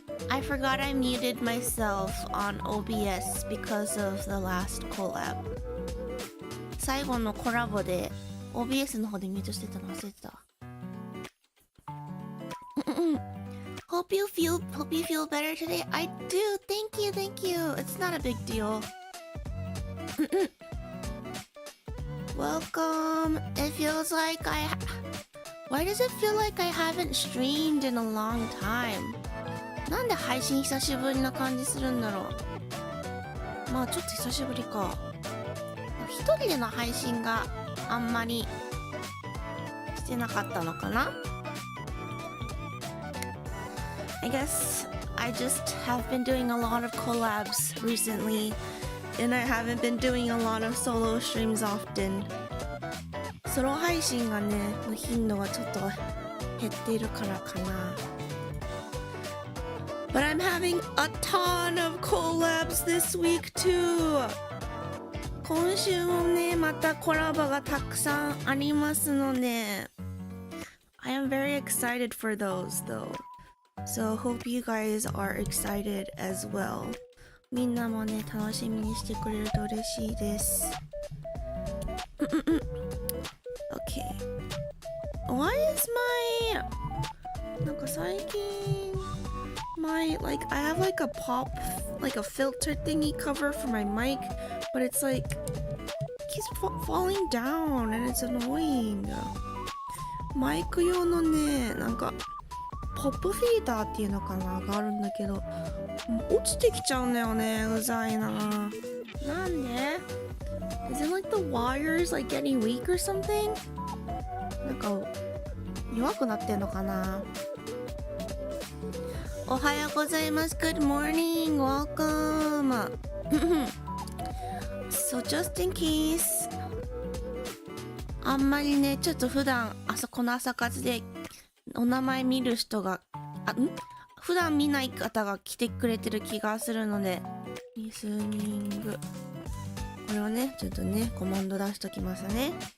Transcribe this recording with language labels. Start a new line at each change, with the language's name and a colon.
English: I forgot I muted myself on OBS because of the last collab.
Japanese: 最後のコラボで OBS の方でミュートしてたの忘れてた。
English: Hope you feel better today. I do. Thank you. It's not a big deal. Welcome. It feels like Why does it feel like I haven't streamed in a long time?
Japanese: なんで配信久しぶりな感じするんだろう。まあちょっと久しぶりか。一人での配信があんまりしてなかったのかな。
English: I guess I just have been doing a lot of collabs recently, and I haven't been doing a lot of solo streams often.
Japanese: ソロ配信がね、の頻度がちょっと減っているからかな。
English: But I'm having a ton of collabs this week too.
Japanese: 今週もね、またコラボがたくさんありますので、
English: I am very excited for those though.So hope you guys are excited as well.
Japanese: みんなもね、楽しみにしてくれると嬉しいです。
English: Okay. Why is my
Japanese: なんか最近
English: I have like a pop, like a filter thingy cover for my mic, but it's like keeps falling down and it's annoying.
Japanese: マイク用のね、なんかポップフィーターっていうのかながあるんだけど、落ちてきちゃうんだよね。うざいな。なんで
English: Is it like the wires like getting weak or something?
Japanese: なんか弱くなってんのかな。おはようございます。
English: Good morning. Welcome. So just in case
Japanese: あんまりね、ちょっと普段あそこの朝活でお名前見る人が普段見ない方が来てくれてる気がするので、リスニングこれをね、ちょっとねコマンド出しときますね。